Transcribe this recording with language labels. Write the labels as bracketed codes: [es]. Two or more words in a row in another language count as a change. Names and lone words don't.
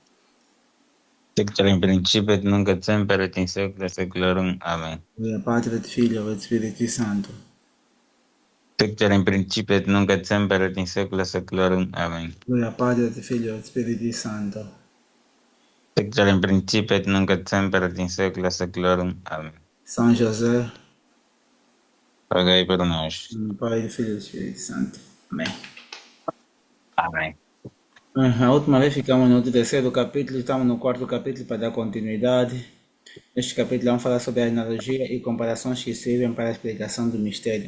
[la] Sic in principio et nunc et semper et in saecula saeculorum. Amen. Gloria Patri et Filio et Spiritui Sancto. Sic in principio et nunc et semper et in saecula saeculorum. Amen. Gloria Patri et Filio et Spiritui Sancto. Sic in principio et nunc et semper et in saecula saeculorum. Amen. [pt] São José, Rogai por nós. no Pai, do Filho e do Espírito Santo. Amém. Amém. A última vez ficamos no terceiro capítulo, estamos no quarto capítulo para dar continuidade. Neste capítulo vamos falar sobre a analogia e comparações que servem para a explicação do mistério.